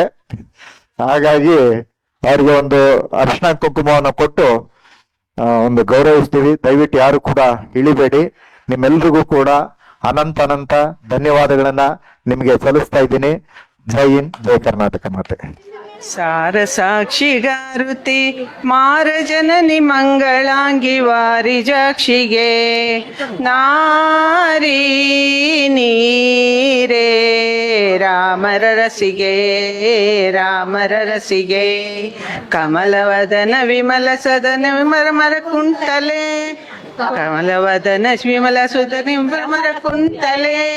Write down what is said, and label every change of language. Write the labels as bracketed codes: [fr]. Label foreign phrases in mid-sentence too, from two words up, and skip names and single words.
[kn] ಹಾಗಾಗಿ ಅವ್ರಿಗೆ ಒಂದು ಅರಿಶಿನ ಕುಂಕುಮವನ್ನು ಕೊಟ್ಟು ಒಂದು ಗೌರವಿಸ್ತೀವಿ. ದಯವಿಟ್ಟು ಯಾರು ಕೂಡ ಇಳಿಬೇಡಿ. ನಿಮ್ಮೆಲ್ರಿಗೂ ಕೂಡ ಅನಂತ ಅನಂತ ಧನ್ಯವಾದಗಳನ್ನ ನಿಮಗೆ ಸಲ್ಲಿಸ್ತಾ ಇದ್ದೀನಿ. ಜೈ ಹಿಂದ್, ಜೈ ಕರ್ನಾಟಕ ಮಾತೆ. ಸಾರ ಸಾಕ್ಷಿಗಾರುತಿ ಮಾರ ಜನನಿ ಮಂಗಳಾಂಗಿ ವಾರಿಜಾಕ್ಷಿಗೆ ನಾರಿ ನೀರೇ ರಾಮರ ರಸಿಗೆ ರಾಮರ ರಸಿಗೆ ಕಮಲವದನ ವಿಮಲ ಸದನ ಮರ ಕುಂತಲೆ ಕಮಲವದನ ವಿಮಲ ಸುಧನಿ ಮರ ಕುಂತಲೆ